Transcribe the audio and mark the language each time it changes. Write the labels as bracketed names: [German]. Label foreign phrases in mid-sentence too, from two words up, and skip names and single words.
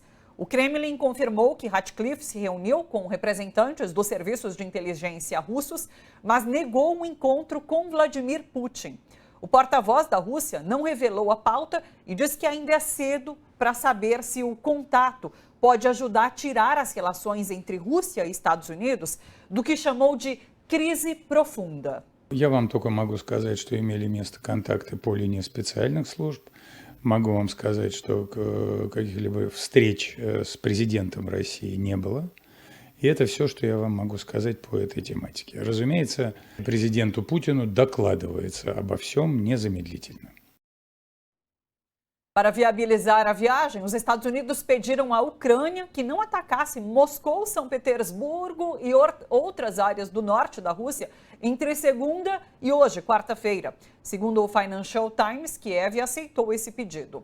[Portuguese] O Kremlin confirmou que Ratcliffe se reuniu com representantes dos serviços de inteligência russos, mas negou um encontro com Vladimir Putin. O porta-voz da Rússia não revelou a pauta e diz que ainda é cedo para saber se o contato pode ajudar a tirar as relações entre Rússia e Estados Unidos do que chamou de crise profunda. [Russian] Я вам только могу сказать, что имели место контакты по линии специальных служб. Могу вам сказать, что каких-либо встреч с президентом России не было. И это все, что я вам могу сказать по этой тематике. Разумеется, президенту Путину докладывается обо всем незамедлительно. [Portuguese] Para viabilizar a viagem, os Estados Unidos pediram à Ucrânia que não atacasse Moscou, São Petersburgo e outras áreas do norte da Rússia entre segunda e hoje, quarta-feira. Segundo o Financial Times, Kiev aceitou esse pedido.